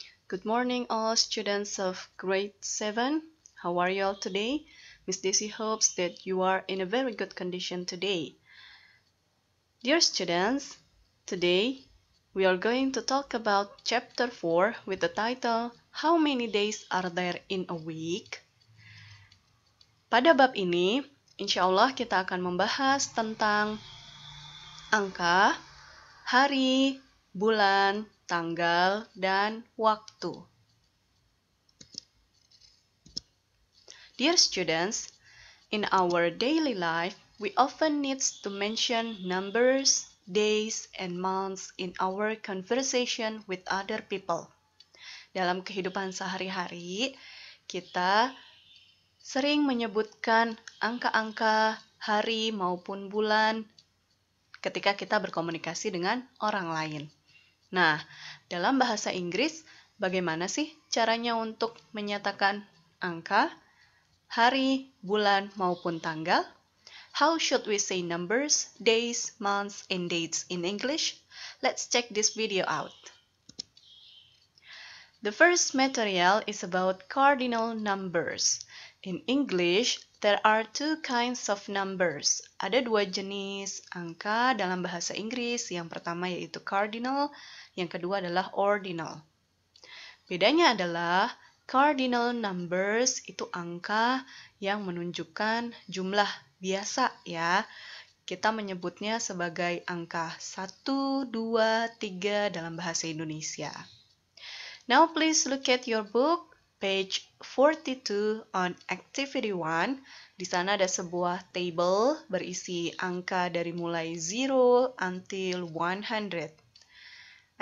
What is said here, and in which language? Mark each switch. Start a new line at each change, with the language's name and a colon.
English: Good morning all students of grade 7. How are you all today? Miss Desi hopes that you are in a very good condition today. Dear students, today we are going to talk about chapter 4 with the title How many days are there in a week?
Indonesian: Pada bab ini, insya Allah kita akan membahas tentang angka, hari, bulan, tanggal, dan waktu.
English: Dear students, in our daily life, we often need to mention numbers, days, and months in our conversation with other people.
Indonesian: Dalam kehidupan sehari-hari, kita sering menyebutkan angka-angka, hari maupun bulan ketika kita berkomunikasi dengan orang lain. Nah, dalam bahasa Inggris, bagaimana sih caranya untuk menyatakan angka, hari, bulan, maupun tanggal?
English: How should we say numbers, days, months, and dates in English? Let's check this video out. The first material is about cardinal numbers. In English, there are two kinds of numbers.
Indonesian: Ada dua jenis angka dalam bahasa Inggris. Yang pertama yaitu cardinal, yang kedua adalah ordinal. Bedanya adalah cardinal numbers itu angka yang menunjukkan jumlah biasa ya. Kita menyebutnya sebagai angka 1, 2, 3 dalam bahasa Indonesia.
English: Now please look at your book. Page 42 on activity 1.
Indonesian: Di sana ada sebuah table berisi angka dari mulai 0 until 100.